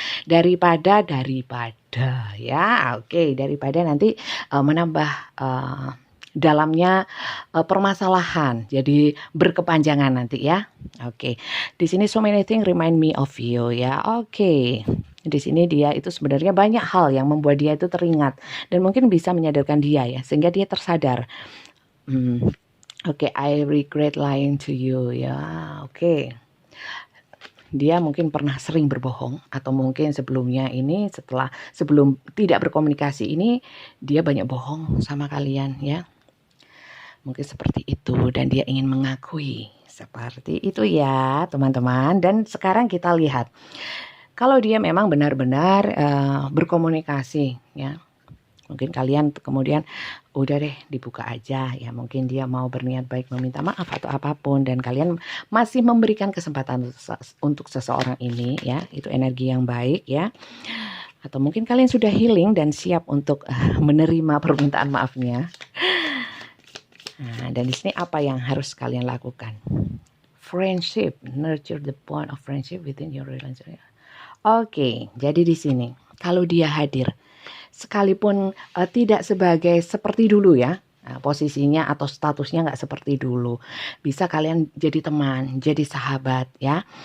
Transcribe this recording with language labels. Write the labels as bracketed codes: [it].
[id] Daripada ya, oke, daripada nanti menambah dalamnya permasalahan, jadi berkepanjangan nanti ya. [en] Oke, [id] di sini [en] so many things remind me of you ya. [id] Oke, di sini dia itu sebenarnya banyak hal yang membuat dia itu teringat dan mungkin bisa menyadarkan dia ya, sehingga dia tersadar. [en] Oke, I regret lying to you ya. [id] Oke. Dia mungkin pernah sering berbohong atau mungkin sebelumnya ini sebelum tidak berkomunikasi ini dia banyak bohong sama kalian ya. Mungkin seperti itu dan dia ingin mengakui seperti itu ya teman-teman. Dan sekarang kita lihat kalau dia memang benar-benar berkomunikasi ya. Mungkin kalian kemudian udah deh dibuka aja ya, mungkin dia mau berniat baik meminta maaf atau apapun dan kalian masih memberikan kesempatan untuk seseorang ini ya, itu energi yang baik ya. Atau mungkin kalian sudah healing dan siap untuk menerima permintaan maafnya. Nah, dan di sini apa yang harus kalian lakukan? [en] Friendship, nurture the bond of friendship within your relationship. [id] Oke, jadi di sini kalau dia hadir sekalipun tidak sebagai seperti dulu ya, posisinya atau statusnya nggak seperti dulu, bisa kalian jadi teman, jadi sahabat ya.